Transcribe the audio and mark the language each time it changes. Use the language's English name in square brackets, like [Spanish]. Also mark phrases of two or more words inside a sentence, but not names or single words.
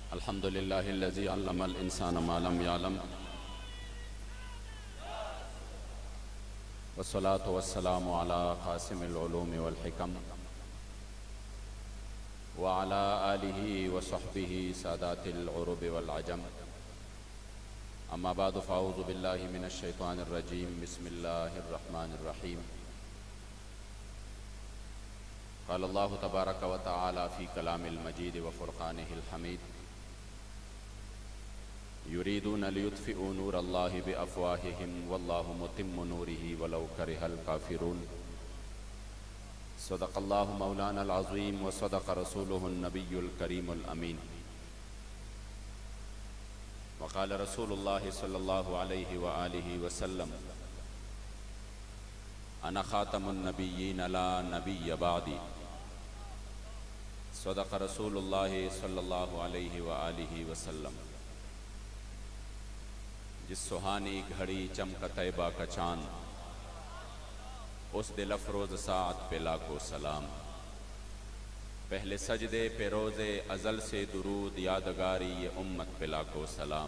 [Arabic] الحمد لله الذي علم الإنسان ما لم يعلم والصلاة والسلام على قاسم العلوم والحكم وعلى آله وصحبه سادات العرب والعجم. أما بعد فأعوذ بالله من الشيطان الرجيم. بسم الله الرحمن الرحيم. قال الله تبارك وتعالى في الكلام المجيد وفرقانه الحميد. يريدون ليطفئوا نور الله بأفواههم والله متم نوره ولو كره الكافرون. صدق الله مولانا العظيم وصدق رسوله النبي الكريم الأمين. وقال رسول الله صلى الله عليه وآله وسلم أنا خاتم النبيين لا نبي بعدي. صدق رسول الله صلى الله عليه وآله وسلم. [Urdu] جس سہانی گھڑی چمک طیبہ کا چاند اس دل افروز ساعت پہ لاکھوں سلام. پہلے سجدے پہ روز ازل سے درود یادگاری یہ امت پہ لاکھوں سلام.